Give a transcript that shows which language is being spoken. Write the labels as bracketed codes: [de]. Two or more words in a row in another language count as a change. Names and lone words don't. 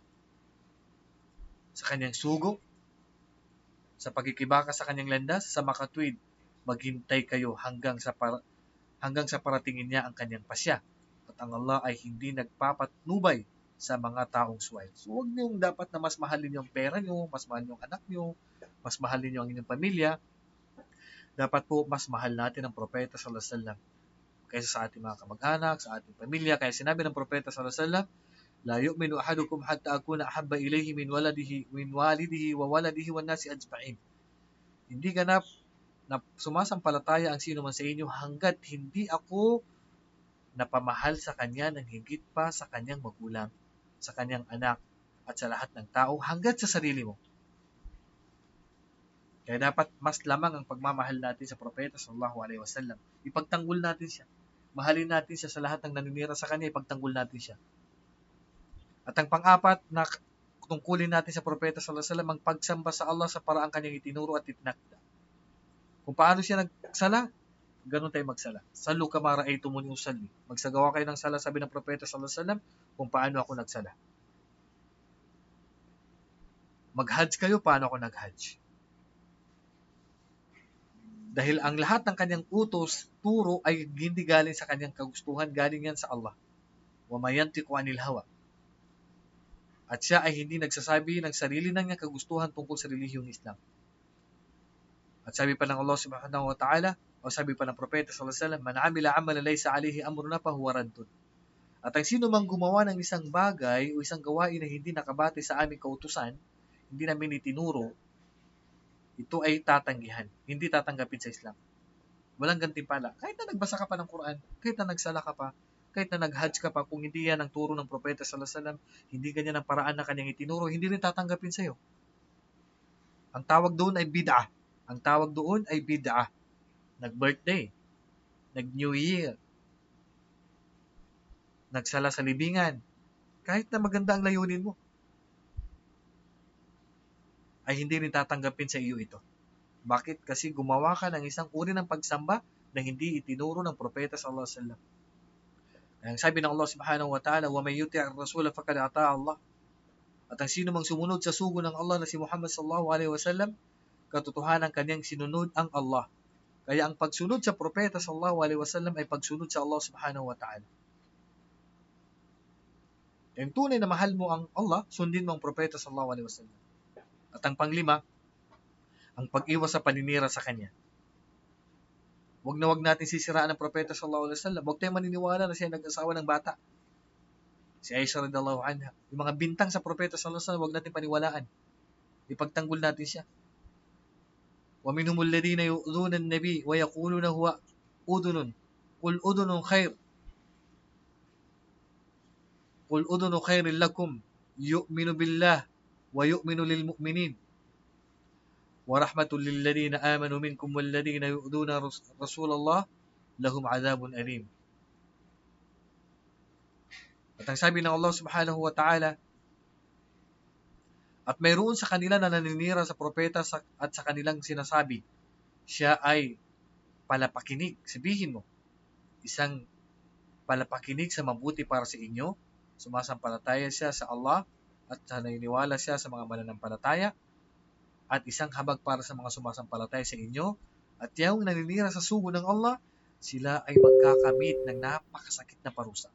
[tl] Sa kanyang sugo, sa pagkikibaka sa kanyang landas, sa makatwid, maghintay kayo hanggang sa paratingin niya ang kanyang pasya. At ang Allah ay hindi nagpapatnubay sa mga taong suway. So, huwag niyong dapat na mas mahalin yung pera niyo, mas mahal yung anak niyo, mas mahalin niyo ang inyong pamilya. Dapat po mas mahal natin ang propeta [ar] صلى الله عليه وسلم [tl] kaysa sa ating mga kamag-anak, sa ating pamilya. Kaya sinabi ng propeta [ar] صلى الله عليه وسلم, لا يؤمن أحدكم حتى أكون أحب إليه من والده وولده والناس أجمعين. [tl] Hindi ganap na sumasampalataya ang sino man sa inyo hanggat hindi ako napamahal sa kanya ng higit pa sa kanyang magulang, sa kanyang anak, at sa lahat ng tao, hanggat sa sarili mo. Kaya dapat mas lamang ang pagmamahal natin sa propeta [ar] صلى الله عليه وسلم. [tl] Ipagtanggol natin siya. Mahalin natin siya sa lahat ng naninira sa kanya, ipagtanggol natin siya. At ang pang-apat na tungkulin natin sa propeta [ar] صلى الله عليه وسلم [tl] ang pagsamba sa Allah sa paraang kanyang itinuro at itinakda. Kung paano siya nagsala, ganun tayo magsala. [ar] صلوا كما رأيتموني أصلي. [tl] Magsagawa kayo ng sala, sabi ng propeta [ar] صلى الله عليه وسلم, [tl] kung paano ako nagsala. Mag-hajj kayo, paano ako nag-hajj. Dahil ang lahat ng kanyang utos, turo ay hindi galing sa kanyang kagustuhan, galing yan sa Allah. [ar] وما ينطق عن الهوى. [tl] At siya ay hindi nagsasabi ng sarili ng niyang kagustuhan tungkol sa relihiyong Islam. At sabi pa ng Allah [ar] سبحانه وتعالى, [tl] o sabi pa ng propeta [ar] صلى الله عليه وسلم, من عمل عملا ليس عليه أمرنا فهو رد. [tl] At ang sino mang gumawa ng isang bagay o isang gawain na hindi nakabati sa aming kautusan, hindi namin itinuro, ito ay tatanggihan, hindi tatanggapin sa Islam. Walang gantimpala. Kahit na nagbasa ka pa ng Quran, kahit na nagsala ka pa, kahit na nag-hajj ka pa, kung hindi yan ang turo ng propeta [ar] صلى الله عليه وسلم, [tl] hindi ganyan ang paraan na kanyang itinuro, hindi rin tatanggapin sa iyo. Ang tawag doon ay bid'ah. Ang tawag doon ay bid'ah. Nag-birthday, nag-New Year, nagsala sa libingan, kahit na maganda ang layunin mo, ay hindi rin tatanggapin sa iyo ito. Bakit? Kasi gumawa ka ng isang uri ng pagsamba na hindi itinuro ng propeta [ar] صلى الله عليه وسلم. [tl] Ang sabi ng Allah [ar] سبحانه وتعالى, ومن يطع الرسول فقد أطاع الله. [tl] At ang sino mang sumunod sa sugo ng Allah na si Muhammad [ar] صلى الله عليه وسلم, [tl] katotohanan kanyang sinunod ang Allah. Kaya ang pagsunod sa propeta [ar] صلى الله عليه وسلم [tl] ay pagsunod sa Allah [ar] سبحانه وتعالى. [tl] Yung tunay na mahal mo ang Allah, sundin mo ang propeta [ar] صلى الله عليه وسلم. [tl] At ang panglima, ang pag-iwas sa paninira sa kanya. Wag natin sisiraan ng propeta [ar] صلى الله عليه وسلم. [tl] Huwag tayong maniniwala na siya nag-asawa ng bata. Si Aisha [ar] رضي الله عنها. [tl] Yung mga bintang sa propeta [ar] صلى الله عليه وسلم, [tl] huwag natin paniwalaan. Ipagtanggol natin siya. [ar] ومنهم الذين يؤذون النبي ويقولون هو أذن. قل أذن خير. قل أذن خير لكم يؤمن بالله ويؤمن للمؤمنين. ورحمة للذين آمنوا منكم والذين يؤذون رسول الله لهم عذاب أليم. [tl] At ang sabi ng Allah [ar] سبحانه وتعالى, [tl] at mayroon sa kanila na naninira sa propeta at sa kanilang sinasabi, siya ay palapakinig. Sabihin mo, isang palapakinig sa mabuti para sa inyo, sumasampalataya siya sa Allah at naniniwala siya sa mga mananampalataya, at isang habag para sa mga sumasampalataya sa inyo, at yung naninira sa sugo ng Allah, sila ay magkakamit ng napakasakit na parusa.